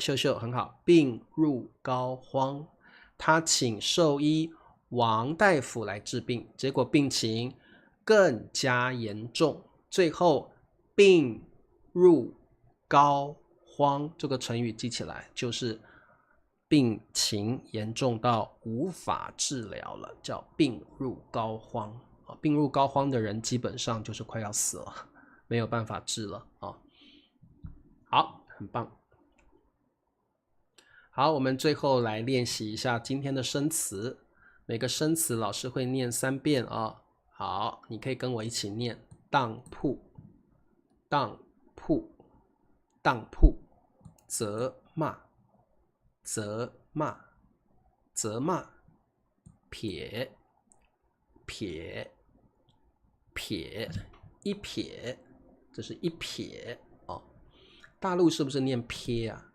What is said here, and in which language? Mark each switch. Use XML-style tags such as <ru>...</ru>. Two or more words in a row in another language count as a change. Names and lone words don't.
<zh>秀秀很好，病入膏肓，他請獸醫王大夫來治病，結果病情更加嚴重，最後病入膏肓，這個成語記起來，就是病情嚴重到無法治療了，叫病入膏肓。病入膏肓的人基本上就是快要死了，沒有辦法治了好，很棒。好，我們最後來練習一下今天的生詞，每個生詞老師會念3遍好，你可以跟我一起念：當鋪，責罵，撇，一撇，這是一撇大陸是不是念撇啊？</zh>